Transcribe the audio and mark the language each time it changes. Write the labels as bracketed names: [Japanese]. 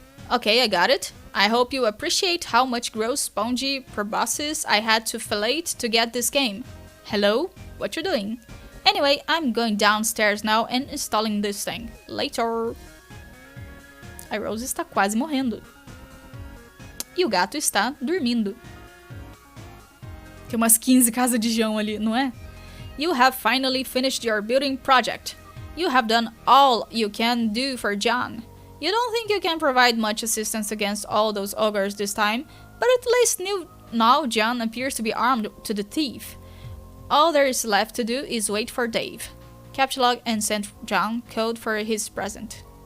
[English] Okay, I got it. I hope you appreciate how much gross spongy proboscis I had to fillet to get this game. Hello? What you doing? Anyway, I'm going downstairs now and installing this thing. Later. [Portuguese] A Rose está quase morrendo. E o gato está dormindo. Tem umas 15 casas de João ali, não é? [English] You have finally finished your building project. You have done all you can do for John. You don't think you can provide much assistance against all those ogres this time, but at least now John appears to be armed to the teeth. All there is left to do is wait for Dave. Capture log and send John code for his present.